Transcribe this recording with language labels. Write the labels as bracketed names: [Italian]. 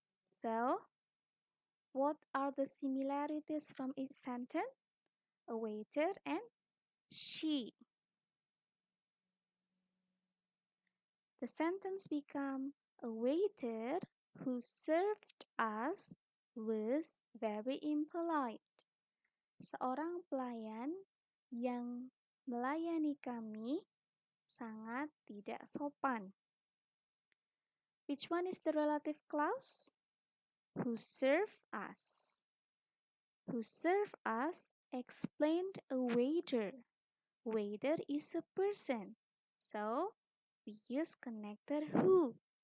[English] So, what are the similarities from each sentence? A waiter and she. The sentence become a waiter who served us was very impolite. [Indonesian] Seorang pelayan yang melayani kami sangat tidak sopan. [English] Which one is the relative clause? Who served us. Who served us explained a waiter. Waiter is a person. So, we use connector who.